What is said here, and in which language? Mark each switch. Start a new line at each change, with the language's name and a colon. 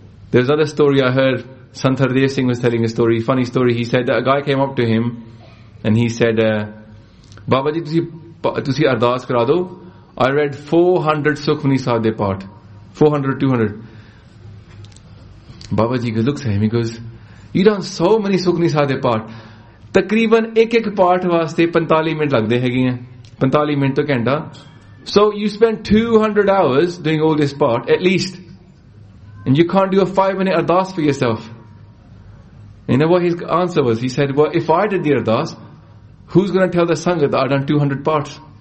English: There's another story I heard. Santhardeya Singh was telling a story. Funny story. He said that a guy came up to him. And he said,
Punjabi: Baba ji, tusi ardaas kara do.
English: I read 400 Sukhmani Sahib
Punjabi: de paath.
English: 400, 200. Baba ji looks at him, he goes, you done so many Sukhmani Sahib
Punjabi: de paath. ਤਕਰੀਬਨ ਏਕ ਪਾਠ ਵਾਸਤੇ 45 minute ਲਗਦੇ ਹੈ ਗਏ ਹੈਂ. 45 minute ਤੋ ਘੰਟਾ.
English: So you spend 200 hours doing all this part, at least. And you can't do a 5-minute ardaas for yourself. You know what his answer was? He said, well, if I did the ardaas, who's going to tell the sangha that I've done 200 parts?